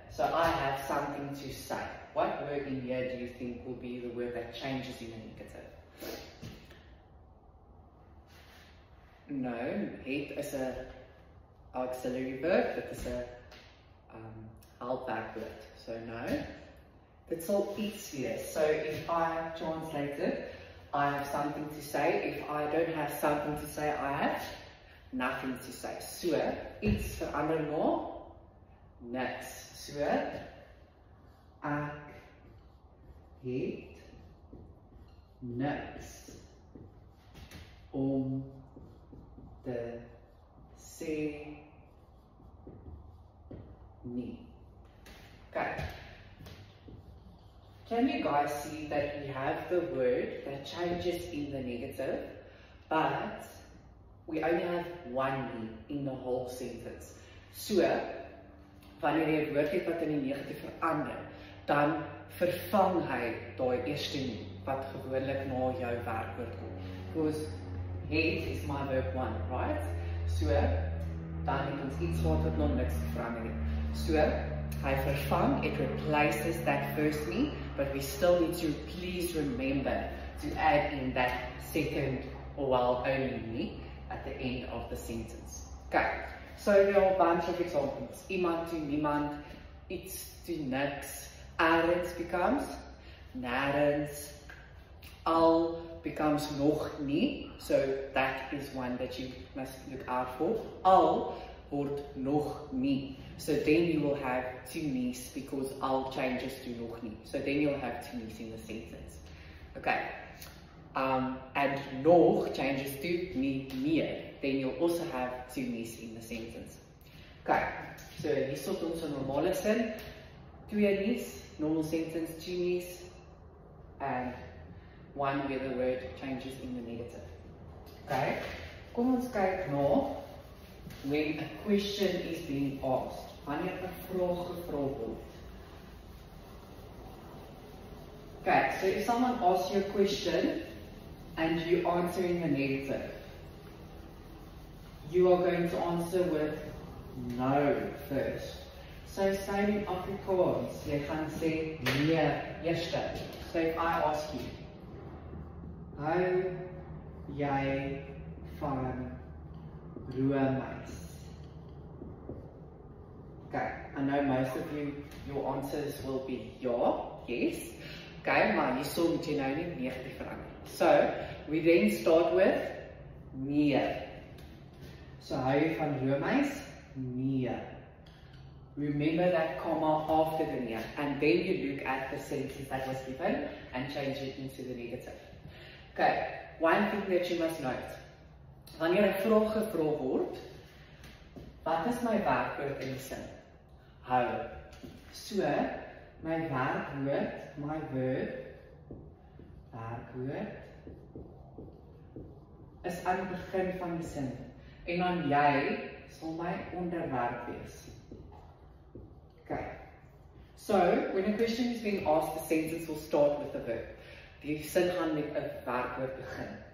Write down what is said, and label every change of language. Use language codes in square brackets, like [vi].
[en] So I have something to say. What word in here do you think will be the word that changes in the negative? [af] No, het is 'n auxiliary verb. Dit is 'n helpback word. So no. Dit sal iets wees. [en] So if I translate it, I have something to say. If I don't have something to say, I have nothing to say. [af] So, iets verander na niks. So, ek het niks om te sê nie. [en] Okay. Can you guys see that we have the word that changes in the negative, but we only have one nie in the whole sentence. [af] So, wanneer jy 'n woord het wat in die negatief verander, dan vervang hy daai eerste nie wat gewoonlik na jou werkwoord kom. [en] Because het is my verb 1, right? [af] So, dan het ons iets wat nog niks verander het. So, hy vervang, [en] it replaces that first nie, but we still need to please remember to add in that second or well only nie at the end of the sentence. Okay, so there are a bunch of examples. Iemand to niemand, iets to niks, ergens becomes nêrens, al becomes nog nie, so that is one that you must look out for. [af] Al word nog nie. [en] So then you will have 2 nies because al changes to nog nie. So then you'll have 2 nies in the sentence. Okay. And nog changes to nie meer. Then you'll also have 2 nies in the sentence. Okay. [af] So hier sit ons 'n normale sin. [en] 2 nies, normal sentence, 2 nies, and one where the word changes in the negative. Okay. [af] Kom ons kyk na [en] when a question is being asked. [af] Wanneer 'n vraag gevra word. [en] Okay, so if someone asks you a question and you answer in the negative, you are going to answer with no first. So same in Afrikaans, [af] jy gaan sê nee eerste. [en] So if I ask you, [af] hou jy van roomys? [en] Okay, I know most of you, your answers will be ja, yes. [af] Okay, maar hier sal moet jy nou nie negatief verander. [en] So, we then start with nee. So, [af] hou jy van roomys? Nee. [en] Remember that comma after the nee, and then you look at the sentence that was given and change it into the negative. Okay, one thing that you must note. [af] Wanneer 'n vraag gevra word, wat is my werkwoord in die sin? Hou. So, my werkwoord, my verb, werkwoord, is aan die begin van die sin. En dan jy sal my onderwerp wees. Okay. [en] So, when a question is being asked, the sentence will start with the verb. [af] Die sin gaan met 'n werkwoord begin.